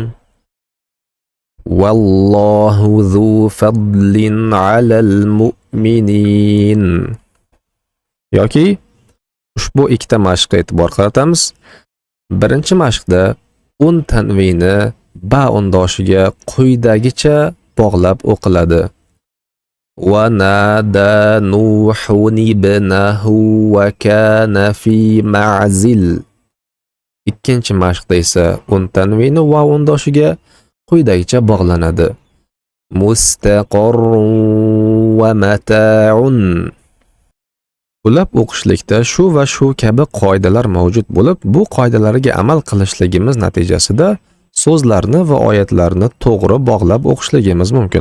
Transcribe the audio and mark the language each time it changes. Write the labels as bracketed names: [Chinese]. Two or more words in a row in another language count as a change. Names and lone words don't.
[Arabic] والله ذو فضل على المؤمنين. [Uzbek] Yoki ushbu ikkita mashqqa e'tibor qaratamiz. Birinchi mashqda un tanvini ba undoshiga quyidagicha bog'lab o'qiladi. [Arabic] ونادى نوح ابنه وكان في معزل. [Uzbek] Ikkinchi mashqda esa un tanvini va undoshiga quyidagicha bog'lanadi. [Arabic] مستقر ومتاع. [Uzbek] Ulab o'qishlikda shu va shu kabi qoidalar mavjud bo'lib, bu qoidalarga amal qilishligimiz natijasida so'zlarni va oyatlarni to'g'ri bog'lab o'qishligimiz mumkin.